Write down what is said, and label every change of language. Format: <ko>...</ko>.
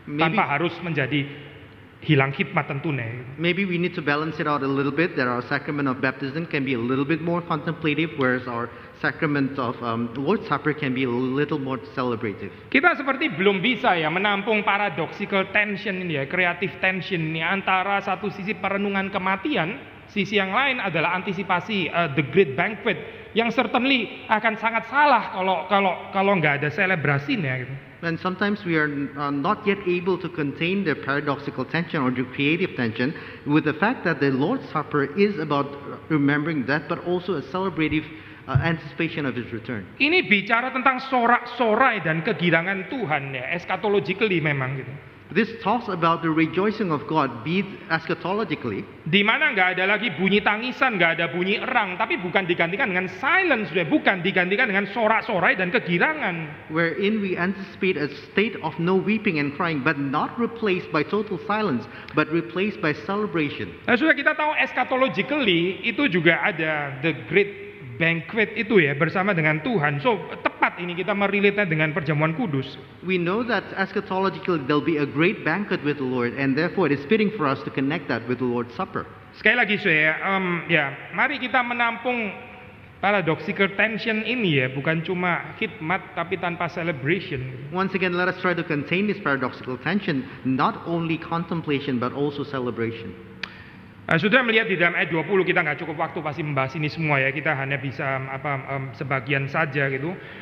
<id>Tanpa harus menjadi hilang khidmat tentunya.</id> <en>Maybe we need to balance it out a little bit, that our sacrament of baptism can be a little bit more contemplative, whereas our sacrament of Lord's Supper can be a little more celebrative.</en> <id>Kita seperti belum bisa ya menampung</id> <en>paradoxical tension</en> <id>ini ya,</id> <en>creative tension</en> <id>ini antara satu sisi perenungan kematian, sisi yang lain adalah antisipasi</id> <en>the great banquet</en> <id>yang</id> <en>certainly</en> <id>akan sangat salah kalau nggak ada selebrasinya gitu.</id> <en>And sometimes we are not yet able to contain the paradoxical tension or the creative tension with the fact that the Lord's Supper is about remembering that, but also a celebrative anticipation of His return.</en> <id>Ini bicara tentang sorak-sorai dan kegirangan Tuhan ya, eschatologically memang gitu.</id> <en>This talks about the rejoicing of God, be it eschatologically.</en> <id>Di mana nggak ada lagi bunyi tangisan, nggak ada bunyi erang, tapi bukan digantikan dengan silence, bukan digantikan dengan sorak-sorai dan kegirangan.</id> <en>Wherein we anticipate a state of no weeping and crying, but not replaced by total silence, but replaced by celebration.</en> <id>Nah, sudah kita tahu eschatologically itu juga ada</id> <en>the great banquet</en> <id>itu ya bersama dengan Tuhan. So tepat ini kita merelate dengan perjamuan kudus.</id> <en>We know that eschatologically there'll be a great banquet with the Lord, and therefore it is fitting for us to connect that with the Lord's Supper.</en> <id>Sekali lagi mari kita menampung</id> <en>paradoxical tension</en> <id>ini ya, bukan cuma khidmat tapi tanpa</id> <en>celebration. Once again, let us try to contain this paradoxical tension, not only contemplation but also celebration.</en> <id>Sudah melihat di dalam ayat 20, kita nggak cukup waktu pasti membahas ini semua ya, kita hanya bisa sebagian saja gitu.</id>